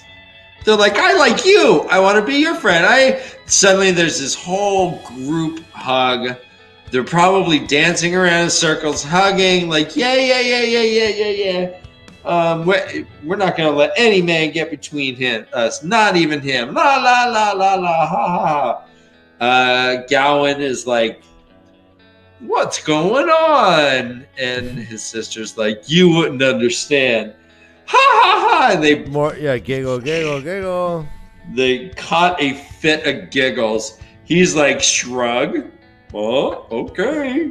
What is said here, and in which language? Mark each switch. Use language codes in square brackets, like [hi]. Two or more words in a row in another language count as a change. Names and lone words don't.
[en] They're like, I like you. I want to be your friend. Suddenly there's this whole group hug. They're probably dancing around in circles, hugging, like, yeah. We're not going to let any man get between us, not even him. La, la, la, la, la, ha, ha. Gawain is like, what's going on? And his sister's like, you wouldn't understand. Ha, ha, ha. And Giggle. They caught a fit of giggles. He's like, shrug. Oh, okay.